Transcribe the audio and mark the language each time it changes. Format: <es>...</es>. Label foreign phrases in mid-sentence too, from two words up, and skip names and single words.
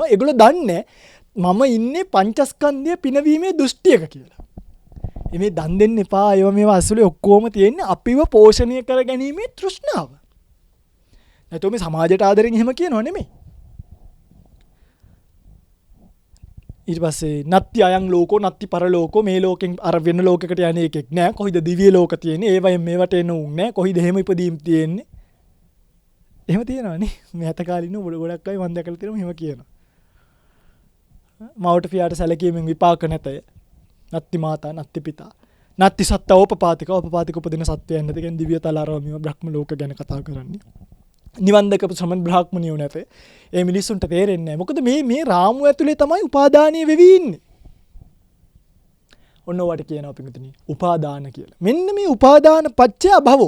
<si>ඒගොල්ලෝ දන්නේ මම ඉන්නේ පංචස්කන්ධය පිනවීමේ දෘෂ්ටියක කියලා. මේ දන් දෙන්න එපා. ඒවා මේවා අසුලේ ඔක්කොම තියෙන්නේ අපිව පෝෂණය කර ගැනීමේ තෘෂ්ණාව. නැත්නම් මේ සමාජයට ආදරෙන් එහෙම කියනව නෙමෙයි. ඊට පස්සේ</si> <pi>නත්ති අයං ලෝකෝ නත්ති පරලෝකෝ</pi> <si>මේ ලෝකෙන් අර වෙන ලෝකයකට යන්නේ එකෙක් නෑ. කොයිද දිව්‍ය ලෝක තියෙන්නේ? ඒවයෙන් මේවට එන්න උන් නෑ. කොයිද එහෙම ඉපදීම් තියෙන්නේ? එහෙම තියෙනවනේ. මේ අත කාලිනු ගොඩක් අය මම දැකලා තියෙනවා එහෙම කියනවා. මවට පියාට සැලකීමෙන් විපාක නැතය.</si> <pi>නත්ති මාතා නත්ති පිතා නත්ති සත්තෝපපාතික</pi> <si>උපදින සත්වයන් නැත. කියන්නේ දිව්‍ය තලාරවමිව බ්‍රහ්ම ලෝක ගැන කතා කරන්නේ. නිවන් දැකපු ශ්‍රමණ බ්‍රාහ්මණයෝ නැත. ඒ මිනිස්සුන්ට තේරෙන්නේ නැහැ. මොකද මේ රාමුව ඇතුලේ තමයි උපාදානීය වෙවි ඉන්නේ. ඔන්න ඔයාට කියනවා පිටුතුනි උපාදාන කියලා. මෙන්න මේ</si> <pi>උපාදාන පත්‍ය භවෝ.</pi>